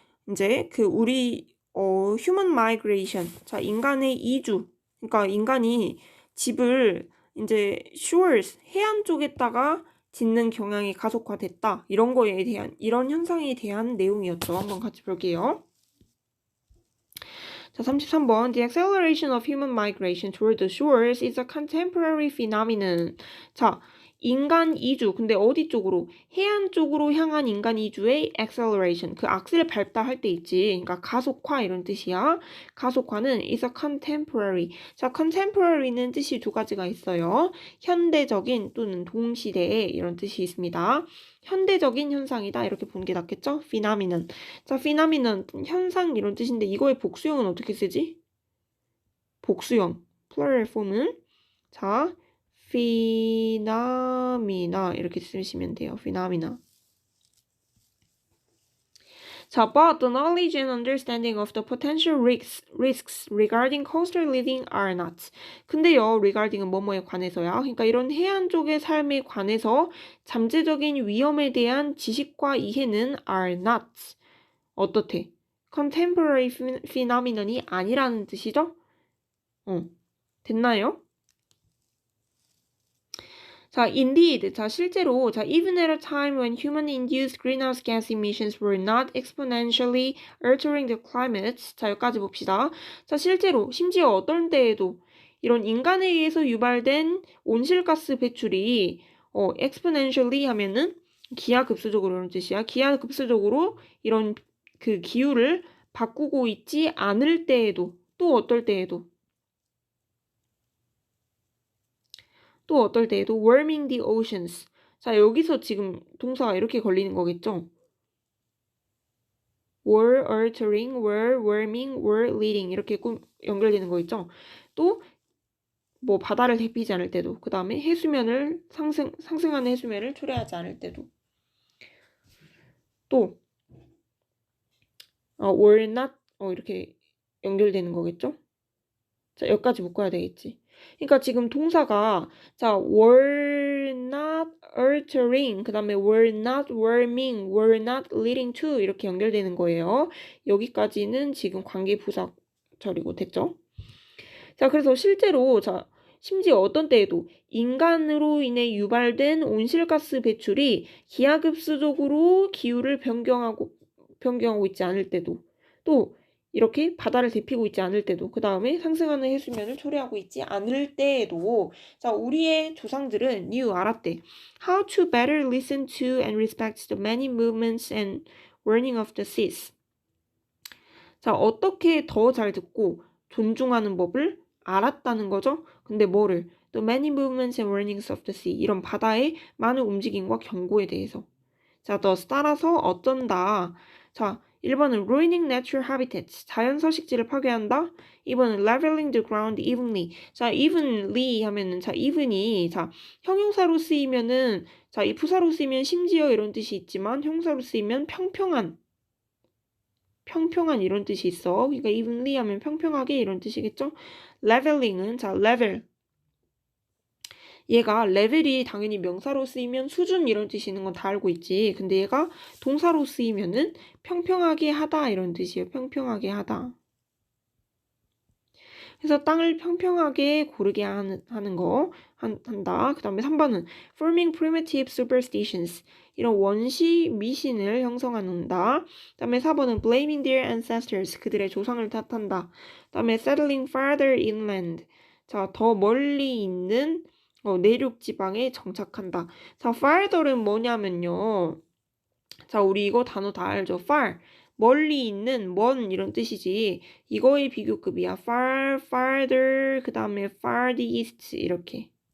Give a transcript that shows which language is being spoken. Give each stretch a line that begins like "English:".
Korean: 이제 우리
English: human migration.
Korean: 자, 인간의 이주. 그러니까 인간이 집을 이제 shores, 해안 쪽에다가 짓는 경향이 가속화됐다. 이런 거에 대한, 이런 현상에 대한 내용이었죠. 한번 같이 볼게요. 자, 33번.
English: The acceleration of human migration toward the shores is a contemporary phenomenon. 자,
Korean: 인간 이주. 근데 어디 쪽으로? 해안 쪽으로 향한 인간 이주의 acceleration. 그 악셀 밟다 할 때 있지. 그러니까 가속화 이런 뜻이야. 가속화는 is a contemporary. 자, contemporary는 뜻이 두 가지가 있어요. 현대적인 또는 동시대의 이런 뜻이 있습니다. 현대적인 현상이다 이렇게 보는 게 낫겠죠?
English: phenomenon.
Korean: 자, phenomenon 현상 이런 뜻인데 이거의 복수형은 어떻게 쓰지? 복수형. plural form은 자, phenomena 이렇게 쓰시면 돼요.
English: phenomena.
Korean: 자, but the knowledge and understanding of the potential risks regarding coastal living are not. 근데요, regarding은 뭐뭐에 관해서야. 그러니까 이런 해안 쪽의 삶에 관해서 잠재적인 위험에 대한 지식과 이해는 are not. 어떻대? contemporary phenomenon이 아니라는 뜻이죠? 됐나요? 자, indeed. 자, 실제로, 자,
English: even at a time when human-induced greenhouse gas emissions were not exponentially altering the climate.
Korean: 자, 여기까지 봅시다. 자, 실제로, 심지어 어떤 때에도 이런 인간에 의해서 유발된 온실가스 배출이, exponentially 하면은 기하급수적으로 이런 뜻이야. 기하급수적으로 이런 그 기후를 바꾸고 있지 않을 때에도, 또 어떨 때에도, 또 어떨 때에도
English: warming the oceans.
Korean: 자, 여기서 지금 동사가 이렇게 걸리는 거겠죠?
English: were altering, were warming, were leading
Korean: 이렇게 연결되는 거 있죠? 또 뭐 바다를 데피지 않을 때도, 그 다음에 해수면을 상승하는 해수면을 초래하지 않을 때도, 또 were not 이렇게 연결되는 거겠죠? 자, 여기까지 묶어야 되겠지. 그러니까 지금 동사가 자,
English: were not altering,
Korean: 그 다음에
English: were not warming, were not leading to
Korean: 이렇게 연결되는 거예요. 여기까지는 지금 관계부사절이고 됐죠? 자, 그래서 실제로 자, 심지어 어떤 때에도 인간으로 인해 유발된 온실가스 배출이 기하급수적으로 기후를 변경하고 있지 않을 때도, 또 이렇게 바다를 데피고 있지 않을 때도, 그 다음에 상승하는 해수면을 초래하고 있지 않을 때에도, 자, 우리의 조상들은 knew 알았대.
English: How to better listen to and respect the many movements and warning of the seas.
Korean: 자, 어떻게 더 잘 듣고 존중하는 법을 알았다는 거죠. 근데 뭐를?
English: The many movements and warnings of the sea.
Korean: 이런 바다의 많은 움직임과 경고에 대해서. 자, thus 따라서 어쩐다. 자, 1번은
English: ruining natural habitats.
Korean: 자연 서식지를 파괴한다. 2번은
English: leveling the ground evenly.
Korean: 자, evenly 하면은 자, even이 자, 형용사로 쓰이면은 자, 이 부사로 쓰이면 심지어 이런 뜻이 있지만 형사로 쓰이면 평평한 이런 뜻이 있어. 그러니까 evenly 하면 평평하게 이런 뜻이겠죠? leveling은 자, level. 얘가 레벨이 당연히 명사로 쓰이면 수준 이런 뜻이 있는 건 다 알고 있지. 근데 얘가 동사로 쓰이면은 평평하게 하다 이런 뜻이에요. 평평하게 하다. 그래서 땅을 평평하게 고르게 하는 거 한다. 그 다음에 3번은
English: forming primitive superstitions.
Korean: 이런 원시 미신을 형성한다. 그 다음에 4번은
English: blaming their ancestors.
Korean: 그들의 조상을 탓한다. 그 다음에
English: settling farther inland.
Korean: 자, 더 멀리 있는 내륙 지방에 정착한다. 자, farther는 뭐냐면요. 자, 우리 이거 단어 다 알죠?
English: far.
Korean: 멀리 있는, 먼 이런 뜻이지. 이거의 비교급이야. far, farther, 그 다음에 farthest 이렇게.